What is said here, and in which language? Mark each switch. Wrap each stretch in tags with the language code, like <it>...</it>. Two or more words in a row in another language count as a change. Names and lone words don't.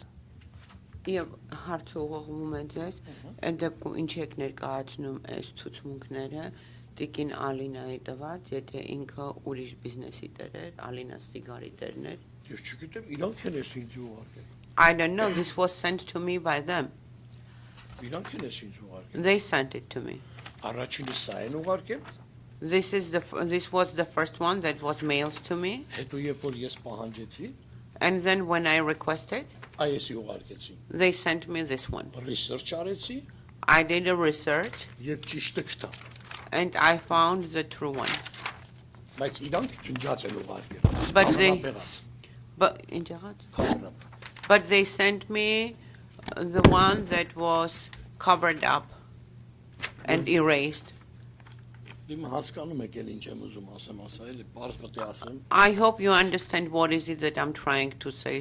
<hy>Եվ հարցը ուղղվում է ձեզ, այդ դեպքում ինչ եք ներկայացնում այս ցուցմունքները Տիկին Ալինայի տված, եթե ինքը ուրիշ բիզնեսի տեր էր, Ալինա սիգարի տերն էր։ Ես չգիտեմ, իրանք են ես ինձ ուղարկել։</hy> <en>I don't know, this was sent to me by them.</en> <hy>Իրանք են ես ինձ ուղարկել։</hy> <en>They sent it to me.</en> <hy>Առաջինը սա են ուղարկել։</hy> <en>This was the first one that was mailed to me.</en> <hy>Հետո երբ որ ես պահանջեցի,</hy> <en>and then when I requested,</en> <hy>այեսի ուղարկեցի։</hy> <en>They sent me this one.</en> <hy>Research արեցի։</hy> <en>I did a research.</en> <hy>Եվ ճիշտը գտա։</hy> <en>And I found the true one.</en> <hy>Բայց իրանք ջնջած են ուղարկել։</hy> <en>But they sent me the one that was covered up and erased. I hope you understand what is it that I'm trying to say.</en>